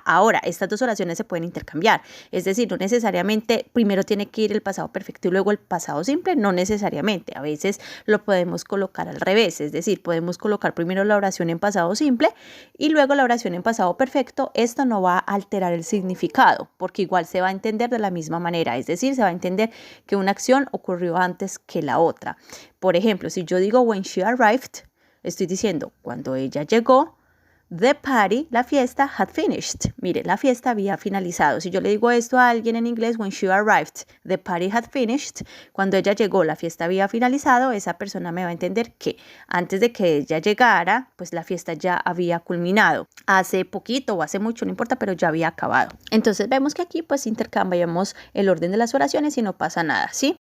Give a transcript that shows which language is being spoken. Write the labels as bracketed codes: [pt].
[es] Ahora, estas dos oraciones se pueden intercambiar, es decir, no necesariamente primero tiene que ir el pasado perfecto y luego el pasado simple, no necesariamente. A veces lo podemos colocar al revés, es decir, podemos colocar primero la oración en pasado simple y luego la oración en pasado perfecto. Esto no va a alterar el significado, porque igual se va a entender de la misma manera, es decir, se va a entender que una acción ocurrió antes que la otra. Por ejemplo, si yo digo [en] when she arrived, [es] estoy diciendo cuando ella llegó. [en] The party, [es] la fiesta, [en] had finished. [es] Mire, la fiesta había finalizado. Si yo le digo esto a alguien en inglés, [en] when she arrived, the party had finished. [es] Cuando ella llegó, la fiesta había finalizado. Esa persona me va a entender que antes de que ella llegara, pues la fiesta ya había culminado. Hace poquito o hace mucho, no importa, pero ya había acabado. Entonces vemos que aquí pues intercambiamos el orden de las oraciones y no pasa nada, ¿sí?